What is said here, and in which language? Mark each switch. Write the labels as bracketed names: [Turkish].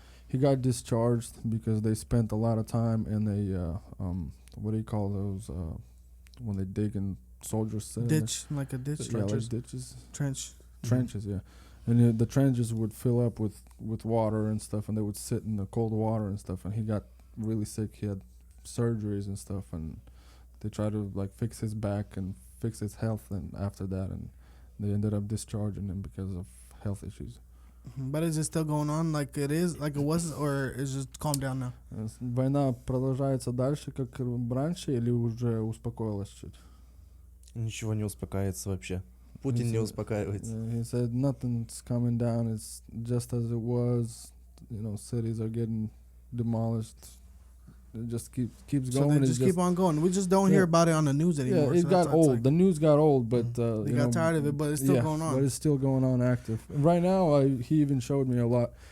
[English] He got discharged because they spent a lot of time in a what do you call those when they dig in soldiers sit in ditch, like a ditch, there? Yeah, like ditches, trenches. yeah. And the trenches would fill up with water and stuff, and they would sit in the cold water and stuff. And he got really sick. He had surgeries and stuff, and they tried to like fix his back and fix his health. And after that, and they ended up discharging him because of health issues. But is it still going on like it is, like it was, or is it just calmed down now? [Russian] Война продолжается дальше, как раньше, или уже успокоилась чуть? Ничего не успокаивается вообще. Путин не успокаивается. [English] He said nothing's coming down. It's just as it was. You know, cities are getting demolished. It just keeps So going. they just keep on going. We just don't hear about it on the news anymore. Yeah, it so got old. like, the news got old, but they got tired of it, but it's still going on. But it's still going on active. Right now, he even showed me a lot.